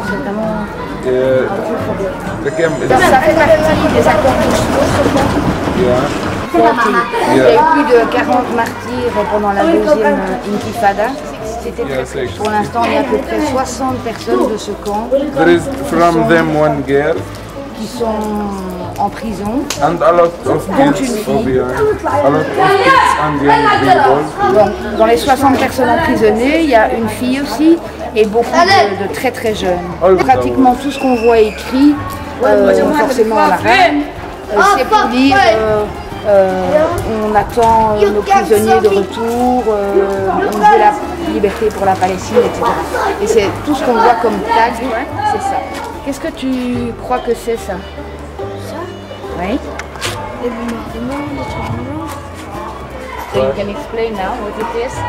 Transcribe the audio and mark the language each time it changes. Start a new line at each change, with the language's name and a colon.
French: C'est vraiment un gros problème.
English: The camp is.
French: Ça fait partie des accords d'Oslo.
English: Yeah.
French: Il y a eu plus de 40 martyrs pendant la deuxième intifada. Pour l'instant, il y a à peu près 60 personnes de ce camp
English: There is from them one girl
French: qui sont en prison.
English: and a lot of kids for behind. A lot of kids and young people.
French: Donc, dans les 60 personnes emprisonnées, il y a une fille aussi et beaucoup de très très jeunes. Pratiquement tout ce qu'on voit écrit, forcément en arabe, c'est pour dire on attend nos prisonniers de retour, on veut la liberté pour la Palestine, etc. Et c'est tout ce qu'on voit comme tag, c'est ça. Qu'est-ce que tu crois que c'est ça? Ça? Oui.
English: So you can explain now what it is.